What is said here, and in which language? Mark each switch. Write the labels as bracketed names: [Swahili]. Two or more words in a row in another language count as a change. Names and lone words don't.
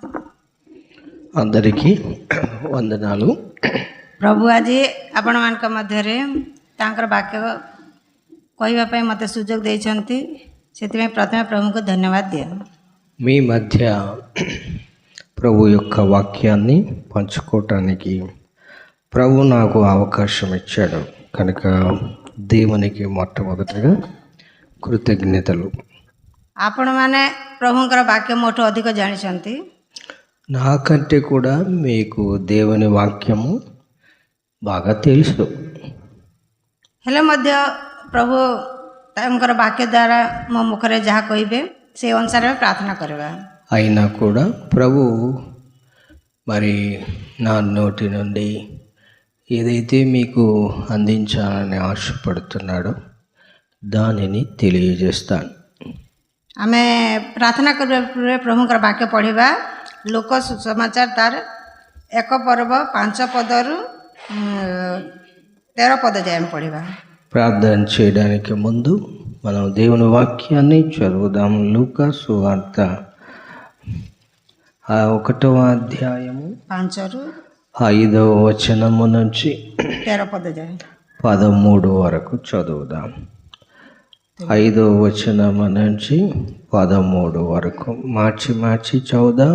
[Telugu] అందరికీ వందనాలు. [Odia] ପ୍ରଭୁ ଆଜି ଆପଣମାନଙ୍କ ମଧ୍ୟରେ ତାଙ୍କର ବାକ୍ୟ କହିବା ପାଇଁ ମୋତେ ସୁଯୋଗ ଦେଇଛନ୍ତି, ସେଥିପାଇଁ ପ୍ରଥମେ ପ୍ରଭୁଙ୍କୁ ଧନ୍ୟବାଦ ଦିଅ। [Telugu] మీ మధ్య ప్రభు యొక్క వాక్యాన్ని పంచుకోవటానికి ప్రభు నాకు అవకాశం ఇచ్చాడు కనుక దేవునికి మొట్టమొదటిగా కృతజ్ఞతలు. [Odia] ଆପଣମାନେ ପ୍ରଭୁଙ୍କର ବାକ୍ୟ ମୋଠୁ ଅଧିକ ଜାଣିଛନ୍ତି, [Telugu] నాకంటే కూడా మీకు దేవుని వాక్యము బాగా తెలుసు. [Odia] ହେଲେ ମଧ୍ୟ ପ୍ରଭୁ ତାଙ୍କର ବାକ୍ୟ ଦ୍ୱାରା ମୋ ମୁଖରେ ଯାହା କହିବେ ସେ ଅନୁସାରେ ଆମେ ପ୍ରାର୍ଥନା କରିବା। [Telugu] అయినా కూడా ప్రభు మరి నా నోటి నుండి ఏదైతే మీకు అందించాలని ఆశపడుతున్నాడో దానిని తెలియజేస్తాను. [Odia] ଆମେ ପ୍ରାର୍ଥନା କରିବା ପୂର୍ବେ ପ୍ରଭୁଙ୍କର ବାକ୍ୟ ପଢ଼ିବା। ଲୋକ ସୁସମାଚାର ତାର 1 ପର୍ବ 5 ପଦରୁ 13 పద ଯାଏ ଆମେ పଢ଼ିବା। [Telugu] ప్రార్థన చేయడానికి ముందు మనం దేవుని వాక్యాన్ని చదువుదాం. లూకా సువార్త 1వ అధ్యాయము [Odia] 5ରୁ [Telugu] 5వ వచనము నుంచి [Odia] 13 పద ଯାଏ [Telugu] 13 వరకు చదువుదాం. 5వ వచనము నుంచి 13 వరకు మార్చి చదువుదాం.